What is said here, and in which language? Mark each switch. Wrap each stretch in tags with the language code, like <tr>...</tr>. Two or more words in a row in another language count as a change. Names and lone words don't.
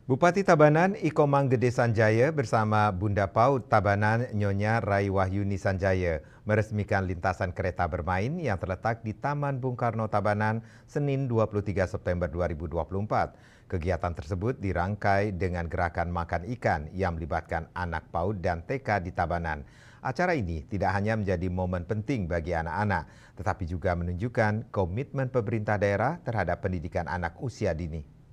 <id>Bupati Tabanan Iko Manggede Sanjaya bersama Bunda Paut Tabanan Nyonya Rai Wahyuni Sanjaya meresmikan lintasan kereta bermain yang terletak di Taman Bung Karno Tabanan Senin 23 September 2024. Kegiatan tersebut dirangkai dengan gerakan makan ikan yang melibatkan anak PAUD dan TK di Tabanan. Acara ini tidak hanya menjadi momen penting bagi anak-anak, tetapi juga menunjukkan komitmen pemerintah daerah terhadap pendidikan anak usia dini.</id>